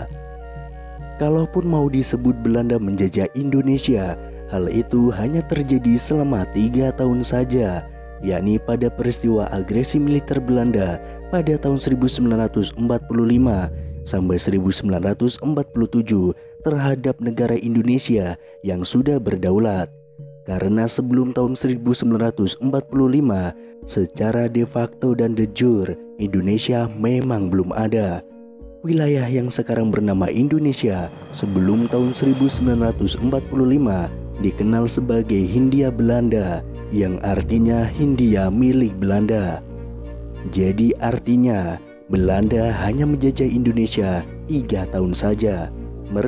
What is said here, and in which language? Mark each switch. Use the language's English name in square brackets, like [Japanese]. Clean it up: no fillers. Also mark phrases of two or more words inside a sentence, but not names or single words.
[Indonesian] Kalaupun mau disebut Belanda menjajah Indonesia, hal itu hanya terjadi selama 3 tahun saja, yakni pada peristiwa agresi militer Belanda pada tahun 1945 sampai 1947 terhadap negara Indonesia yang sudah berdaulat. Karena sebelum tahun 1945, secara [Latin] de facto [Indonesian] dan [Latin] de jure, [Indonesian] Indonesia memang belum ada. Wilayah yang sekarang bernama Indonesia sebelum tahun 1945 dikenal sebagai Hindia Belanda, yang artinya Hindia milik Belanda. Jadi artinya Belanda hanya menjajah Indonesia 3 tahun saja.